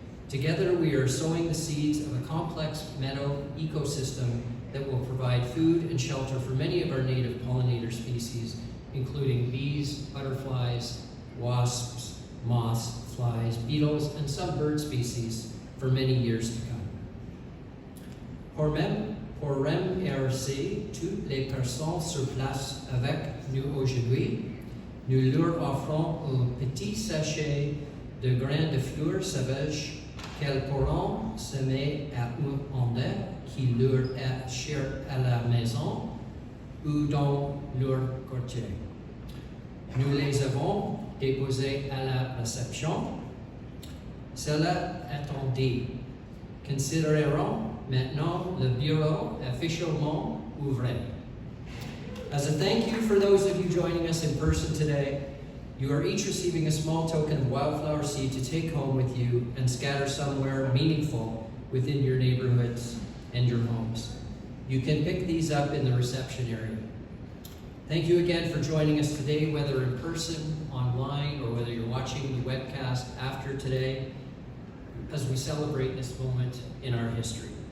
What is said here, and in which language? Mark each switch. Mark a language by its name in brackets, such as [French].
[English] Together, we are sowing the seeds of a complex meadow ecosystem that will provide food and shelter for many of our native pollinator species, including bees, butterflies, wasps, moths, flies, beetles, and some bird species for many years to come. [French] Pour remercier toutes les personnes sur place avec nous aujourd'hui, nous leur offrons un petit sachet de grains de fleurs sauvages qu'elles pourront semer à un endroit qui leur est cher à la maison ou dans leur quartier. Nous les avons déposés à la réception. Cela étant dit, considérons maintenant le bureau officiellement ouvert. [English] As a thank you for those of you joining us in person today, you are each receiving a small token of wildflower seed to take home with you and scatter somewhere meaningful within your neighborhoods and your homes. You can pick these up in the reception area. Thank you again for joining us today, whether in person, online, or whether you're watching the webcast after today, as we celebrate this moment in our history.